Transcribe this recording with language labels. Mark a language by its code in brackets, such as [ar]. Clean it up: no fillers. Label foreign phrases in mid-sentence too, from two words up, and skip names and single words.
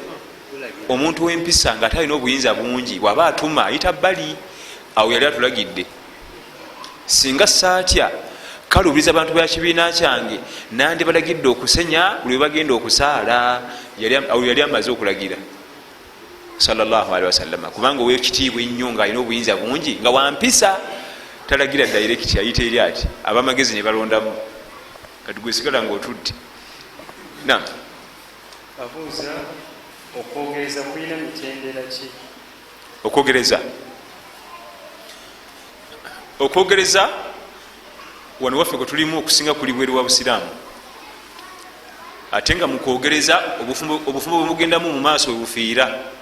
[lg] Omuntu w'empisa nga talina obuyinza bungi bw'aba atuma ayita bbali. Awo yali atulagidde, singa saatya kalubiriza abantu ba kibiina kyange nandibalagidde okusenya buli bwe bagenda okusaala. Awo yali amaze okulagira [ar] صلى الله عليه وسلم, [lg] kubanga ow'ekitiibwa ennyo ng'alina obuyinza bungi nga wampisa talagira direct, ayita eri ati abamagezi ne balondamu. Kati gwe sigala ng'otudde. Naam. Abuuza, okwogereza kulina mitendera ki? Okwogereza wano waffe kwe tulimu okusinga kuli bweru wa Busiraamu, ate nga mu kwogereza obufumbo bwe mugendamu mu maaso bwe bufiira.